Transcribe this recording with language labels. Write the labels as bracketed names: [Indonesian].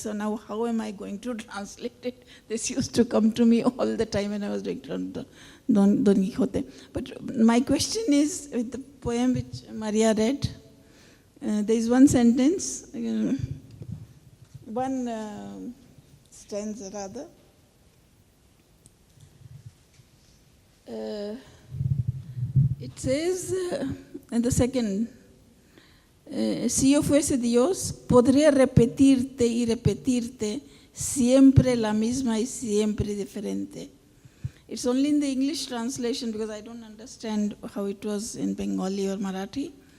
[English] So now how am I going to translate it? This used to come to me all the time when I was doing Don Quixote. But my question is, with the poem which Maria read, there is one sentence, one stanza rather. It says, in the second, [Spanish] si yo fuese Dios, podría repetirte y repetirte siempre la misma y siempre diferente. [English] It's only in the English translation because I don't understand how it was in Bengali or Marathi.